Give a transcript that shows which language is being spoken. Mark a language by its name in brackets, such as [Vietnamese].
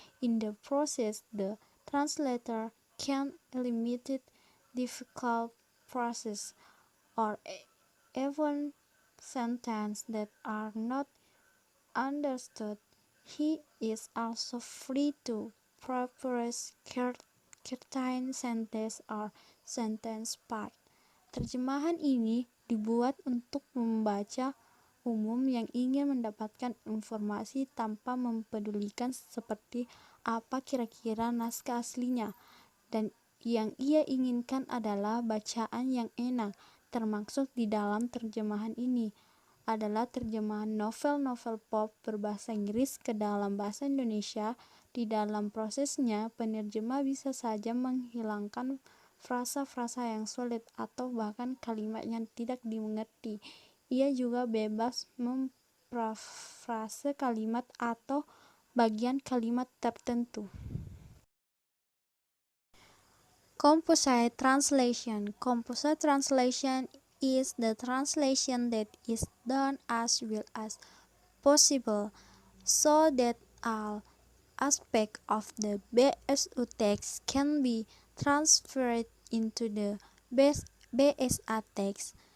[English] In the process, the translator can eliminate difficult phrases or even sentences that are not understood. He is also free to propose certain sentence or sentence part. [Indonesian] Terjemahan ini dibuat untuk membaca umum yang ingin mendapatkan informasi tanpa mempedulikan seperti apa kira-kira naskah aslinya, dan yang ia inginkan adalah bacaan yang enak. Termasuk di dalam terjemahan ini adalah terjemahan novel-novel pop berbahasa Inggris ke dalam bahasa Indonesia. Di dalam prosesnya, penerjemah bisa saja menghilangkan frasa-frasa yang sulit atau bahkan kalimat yang tidak dimengerti. Ia juga bebas memparafrase kalimat atau bagian kalimat tertentu. [English] Composite translation. Composite translation is the translation that is done as well as possible, so that all aspects of the BSU text can be transferred into the BSA text.